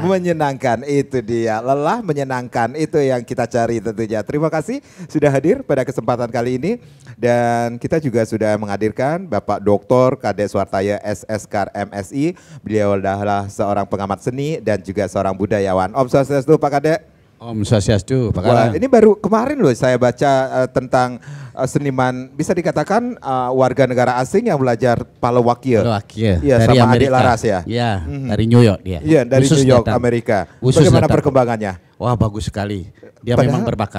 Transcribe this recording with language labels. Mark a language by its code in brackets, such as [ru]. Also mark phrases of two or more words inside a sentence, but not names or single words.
[id] Menyenangkan, itu dia. Lelah menyenangkan, itu yang kita cari tentunya. Terima kasih sudah hadir pada kesempatan kali ini, dan kita juga sudah menghadirkan Bapak Dr. Kades Wartaya SSK MSI. Beliau adalah seorang pengamat seni dan juga seorang budayawan. Om Swastiastu Pak Kade. Om Swastiastu, Pak Wah, Kade. ini baru kemarin loh saya baca tentang seniman, bisa dikatakan warga negara asing yang belajar palawakir. Palawakir, Iya, dari sama Amerika. Adik Laras ya. Iya, dari New York dia. Iya, dari Khusus New York, datang. Amerika. Khusus Bagaimana datang. perkembangannya? Wah, bagus sekali. Dia Padahal memang berbakat.